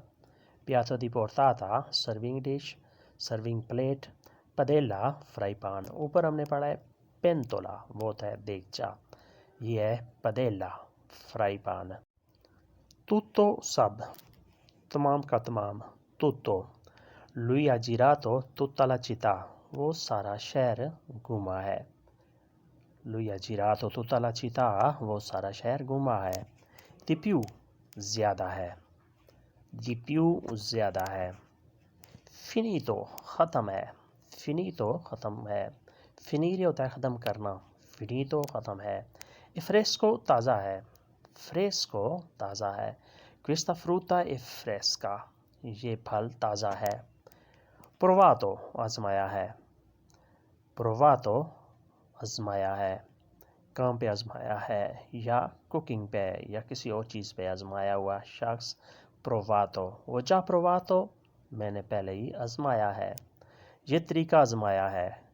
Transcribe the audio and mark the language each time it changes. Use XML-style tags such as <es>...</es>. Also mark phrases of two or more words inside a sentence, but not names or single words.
<it>piatto di portata</it> <en>serving dish, serving plate. पदेला fry pan.</en> <hi>ऊपर हमने पढ़ा है पेंतोला, वो होता है देगचा, ये है पदेला</hi> <en>fry pan.</en> <hi>tutto सब, तमाम का तमाम, tutto।</hi> <it>lui ha girato tutta la città,</it> <hi>वो सारा शहर घूमा है।</hi> <it>lui ha girato tutta la città,</it> <hi>वो सारा शहर घूमा है।</hi> <it>di più</it> <hi>ज़्यादा है,</hi> <it>di più</it> <hi>ज़्यादा है। finito ख़त्म है, finito ख़त्म है। finire होता है ख़त्म करना, finito ख़त्म है। fresco ताज़ा है, fresco ताज़ा है।</hi> <it>questa frutta è fresca,</it> <hi>ये फल ताज़ा है। provato आज़माया है, provato आज़माया है, काम पे आज़माया है या कुकिंग पे या किसी और चीज़ पे आज़माया हुआ शख्स provato।</hi> <it>ho già provato</it> <hi>मैंने पहले ही आज़माया है, ये तरीका आज़माया है।</hi>